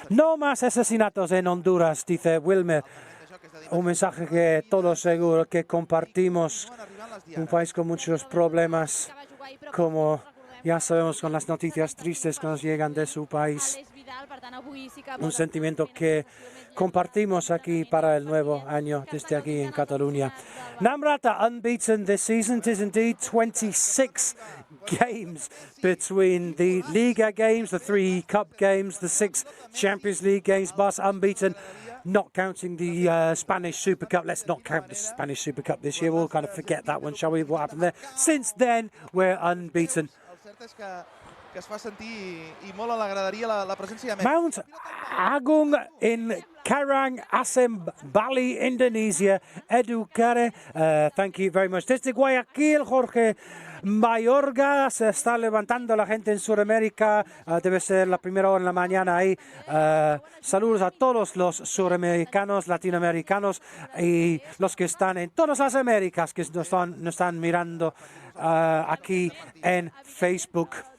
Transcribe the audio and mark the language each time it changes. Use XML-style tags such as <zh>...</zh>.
<es>No más asesinatos en Honduras, dice Wilmer. Un mensaje que todos seguro que compartimos. Un país con muchos problemas, como ya sabemos con las noticias tristes que nos llegan de su país. Un sentimiento que compartimos aquí para el nuevo año desde aquí en Cataluña.</es> <en>Namrata unbeaten this season. It is indeed 26 games between the Liga games, the 3 Cup games, the 6 Champions League games. Barca unbeaten, not counting the Spanish Super Cup. Let's not count the Spanish Super Cup this year. We'll kind of forget that one, shall we? What happened there? Since then, we're unbeaten.</en> <ca>El cert és que es fa sentir i molt a la graderia la presència de Messi.</ca> <en>Mount Agung in Karang Asem, Bali, Indonesia. Educare, thank you very much.</en> <es>Desde Guayaquil, Jorge Mayorga, se está levantando la gente en Sudamérica. Debe ser la primera hora en la mañana ahí. Saludos a todos los suramericanos, latinoamericanos y los que están en todas las Américas que nos están mirando aquí en Facebook.</es>